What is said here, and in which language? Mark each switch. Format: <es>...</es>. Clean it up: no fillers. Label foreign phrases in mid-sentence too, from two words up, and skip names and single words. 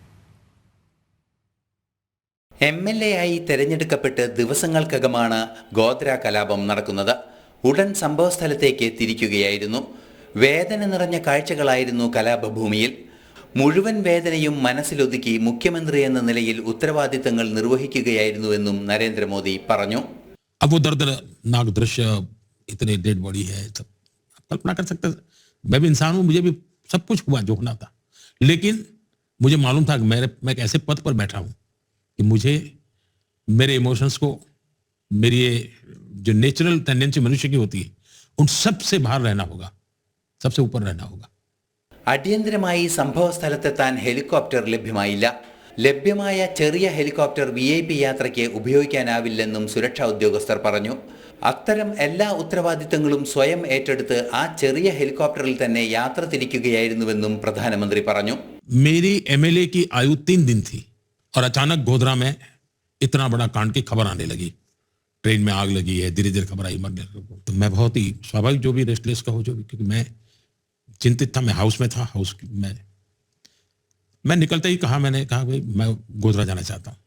<ml>MLA ആയി തെരഞ്ഞെടുക്കപ്പെട്ട് ദിവസങ്ങൾക്കകമാണ് ഗോധ്ര കലാപം നടക്കുന്നത്. ഉടൻ സംഭവസ്ഥലത്തേക്ക് തിരിക്കുകയായിരുന്നു. വേദന നിറഞ്ഞ കാഴ്ചകളായിരുന്നു കലാപഭൂമിയിൽ. മുഴുവൻ വേദനയും മനസ്സിലൊതുക്കി മുഖ്യമന്ത്രി എന്ന നിലയിൽ ഉത്തരവാദിത്തങ്ങൾ നിർവഹിക്കുകയായിരുന്നുവെന്നും നരേന്ദ്രമോദി പറഞ്ഞു.</ml> <hi>अब वो दर्दनाक दृश्य इतने</hi> <en>dead body</en> <hi>है, सब कल्पना कर सकते हैं. मैं भी इंसान हूँ, मुझे भी सब कुछ हुआ जो होना था, लेकिन मुझे मालूम था कि मैं एक ऐसे पद पर बैठा हूँ कि मुझे मेरे इमोशंस को, मेरी ये जो</hi> <en>natural tendency</en> <hi>मनुष्य की होती है, उन सब से बाहर रहना होगा, सबसे ऊपर रहना होगा.</hi> <ml>അടിയന്തരമായി സംഭവസ്ഥലത്തെത്താൻ ഹെലികോപ്റ്റർ ലഭ്യമായില്ല. ലഭ്യമായ ചെറിയ ഹെലികോപ്റ്റർ VIP യാത്രയ്ക്ക് ഉപയോഗിക്കാനാവില്ലെന്നും സുരക്ഷാ ഉദ്യോഗസ്ഥർ പറഞ്ഞു. അത്തരം എല്ലാ ഉത്തരവാദിത്തങ്ങളും സ്വയം ഏറ്റെടുത്ത് ആ ചെറിയ ഹെലികോപ്റ്ററിൽ തന്നെ യാത്ര തിരിക്കുകയായിരുന്നുവെന്നും പ്രധാനമന്ത്രി പറഞ്ഞു.</ml> <hi>मेरी MLA की आयु 3 दिन थी और अचानक गोधरा में इतना बड़ा कांड की खबर आने लगी. ट्रेन में आग लगी है, धीरे धीरे खबर आई मरने. तो मैं बहुत ही स्वाभाविक, जो भी रेस्टलेस का हो, जो भी, क्योंकि मैं चिंतित था. मैं हाउस में था. मैं निकलते ही मैंने कहा भाई मैं गोधरा जाना चाहता हूँ.</hi>